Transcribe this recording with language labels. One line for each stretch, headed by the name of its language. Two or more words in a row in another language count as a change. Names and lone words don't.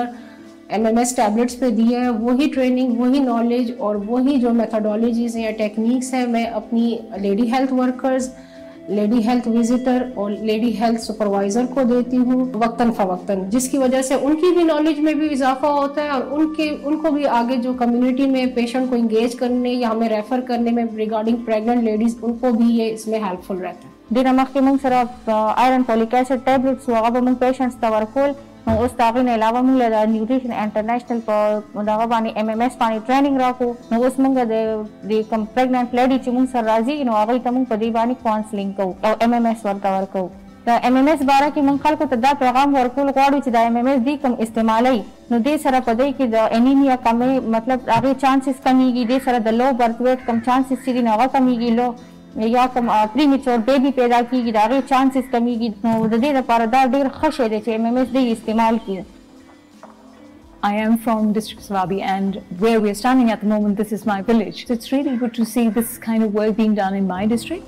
English: MMS tablets
Urdu: پہ دی ہے، وہی ٹریننگ، وہی نالج اور وہی جو میتھڈالوجیز ہیں یا ٹیکنیکس ہیں میں اپنی
English: lady health workers, lady health visitor
Urdu: اور
English: lady health supervisor
Urdu: کو دیتی ہوں وقتاً فوقتاً، جس کی وجہ سے ان کی بھی نالج میں بھی اضافہ ہوتا ہے اور ان کو بھی آگے جو کمیونٹی میں پیشنٹ کو انگیج کرنے یا ہمیں ریفر کرنے میں
English: regarding pregnant ladies,
Urdu: ان کو بھی یہ اس میں ہیلپفل رہتا ہے.
Pashto: دینه مخکې موږ سره
English: iron folic acid tablets
Pashto: هغه به موږ پیشنټس ته ورکول. نو اوس د هغې نه علاوه موږ له نیوټریشن انټرنیشنل په دغه باندې MMS باندې ټریننګ راکړو. نو اوس موږ د کوم
English: pregnant lady
Pashto: چې موږ سره راځي نو هغوی ته موږ په دې باندې کاونسلینګ کوو او MMS ورته ورکوو. د MMS باره کې موږ خلکو ته دا پیغام ورکول غواړو چې د MMS دی کوم استعمالوي نو دې سره په دې کې د انیمیا کمې مطلب هغې چانسز کمیږي. دې سره د
English: low birth weight
Pashto: کم چانسز چې دي نو هغه کمیږي. لو یا کوم
English: premature baby
Pashto: پیدا کیږي د هغې چانسز کمیږي. نو د دې لپاره دا ډېر ښه شی دی چې MMS دی استعمال کړي.
English: I am from District Swabi, and where we are standing at the moment, this is my village. So it's really good to see this kind of work being done in my district.